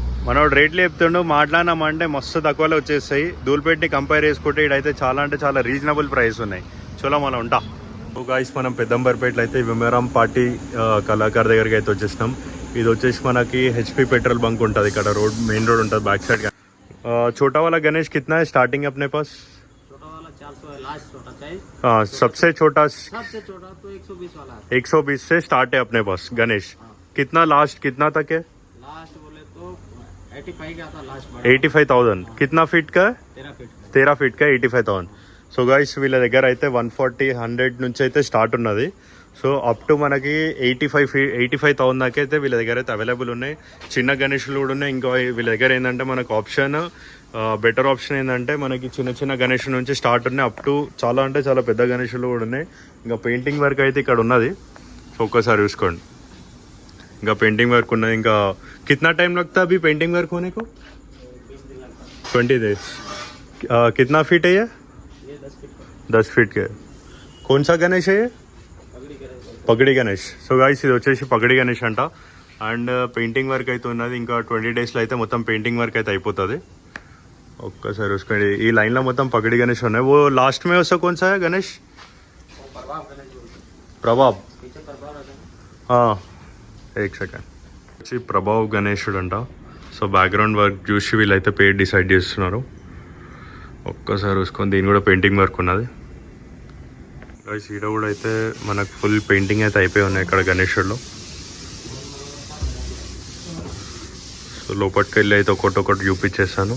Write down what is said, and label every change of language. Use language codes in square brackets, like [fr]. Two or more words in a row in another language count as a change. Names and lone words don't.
[te] మనోడు రేట్లు చెప్తుండు, మాట్లాడినామంటే మస్తు తక్కువలో వచ్చేస్తాయి. ధూల్పేట్ని కంపేర్ చేసుకుంటే ఇడైతే చాలా అంటే చాలా [en] reasonable price [te] ఉన్నాయి. చలో మనం ఉంటా. సో గాయ్స్ మనం పెద్దంబర్పేటలో అయితే విమరాం పార్టీ కళాకారు దగ్గరికి అయితే వచ్చేసినాం. ఇది వచ్చేసి మనకి హెచ్పి పెట్రోల్ బంక్ ఉంటుంది ఇక్కడ, [en] road main road [te] ఉంటుంది [en] back side. [hi] छोटा वाला गणेश कितना है स्टार्टिंग अपने पास? छोटा वाला 400 है, लास्ट छोटा चाहिए। हाँ सबसे छोटा सबसे छोटा तो 120 वाला है। 120 से स्टार्ट है अपने पास गणेश। कितना लास्ट कितना तक है? लास्ट बोले तो 85 का था लास्ट। 85,000। कितना फीट का है? 13 फीट का 85,000. [te] సో గైస్ వీళ్ళ దగ్గర అయితే 140-100 నుంచి అయితే స్టార్ట్ ఉన్నది. సో [en] up to [te] మనకి 85,000 దాకా అయితే వీళ్ళ దగ్గర అయితే అవైలబుల్ ఉన్నాయి. చిన్న గణేషులు కూడా ఉన్నాయి. ఇంకా వీళ్ళ దగ్గర ఏంటంటే మనకు [en] option better option [te] ఏంటంటే మనకి చిన్న చిన్న గణేష్ నుంచి స్టార్ట్ ఉన్నాయి [en] up to [te] చాలా అంటే చాలా పెద్ద గణేషులు కూడా ఉన్నాయి. ఇంకా [en] painting work [te] అయితే ఇక్కడ ఉన్నది. సో ఒక్కసారి చూసుకోండి, ఇంకా [en] painting work [te] ఉన్నది. [hi] ఇంకా కిतना टाइम लगता है अभी [en] painting work [hi] होने को? 20 days. कितना फीट है ये? 10 फीट के. कौन सा गणेश है ये? [te] పగడి గణేష్. సో గాయ్స్ ఇది వచ్చేసి పగడి గణేష్ అంట. అండ్ [en] painting work [te] అయితే ఉన్నది. ఇంకా 20 డేస్లో అయితే మొత్తం [en] painting work [te] అయితే అయిపోతుంది. ఒక్కసారి చూసుకోండి, ఈ లైన్లో మొత్తం పగడి గణేష్ ఉన్నాయి. [hi] वो लास्ट में उसका कौन सा है गणेश? [te] ప్రభాబ్. एक సెకండ్ వచ్చి ప్రభావ్ గణేశుడు అంట. సో [en] background work [te] చూసి వీళ్ళైతే పేరు డిసైడ్ చేస్తున్నారు. ఒక్కసారి చూసుకొని దీని కూడా [en] painting work [te] ఉన్నది. గైస్ ఈడ కూడా అయితే మనకు [en] full painting [te] అయితే అయిపోయి ఉన్నాయి ఇక్కడ గణేశుడిలో. సో లోపలికి వెళ్ళి అయితే ఒకటి చూపించేస్తాను.